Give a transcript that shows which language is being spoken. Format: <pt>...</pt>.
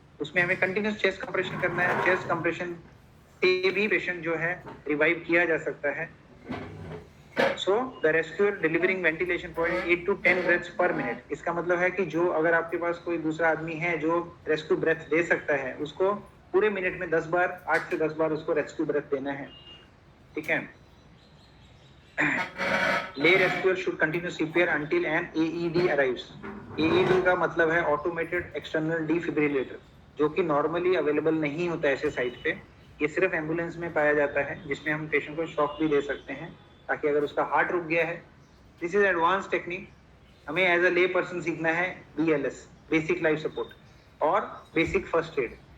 <hi>उसमें हमें continuous chest compression करना है। चेस्ट कंप्रेशन से भी पेशेंट जो है रिवाइव किया जा सकता है।</hi> <en>So the rescuer delivering ventilation point 8 to 10 breaths per minute.</en> <hi>इसका मतलब है कि जो अगर आपके पास कोई दूसरा आदमी है जो रेस्क्यू ब्रेथ दे सकता है, उसको पूरे मिनट में 10 बार, 8 से 10 बार उसको रेस्क्यू ब्रेथ देना है। ठीक है।</hi> <en>Lay rescuer should continue CPR until an AED arrives.</en> <hi>AED का मतलब है ऑटोमेटेड एक्सटर्नल डिफिब्रिलेटर, जो कि नॉर्मली अवेलेबल नहीं होता है ऐसे साइट पे। ये सिर्फ एम्बुलेंस में पाया जाता है, जिसमें हम पेशेंट को शॉक भी दे सकते हैं ताकि अगर उसका हार्ट रुक गया है।</hi> <en>This is advance technique.</en> <hi>हमें</hi> <en>as a lay person</en> <hi>सीखना है BLS, बेसिक लाइफ सपोर्ट, और बेसिक फर्स्ट एड।</hi>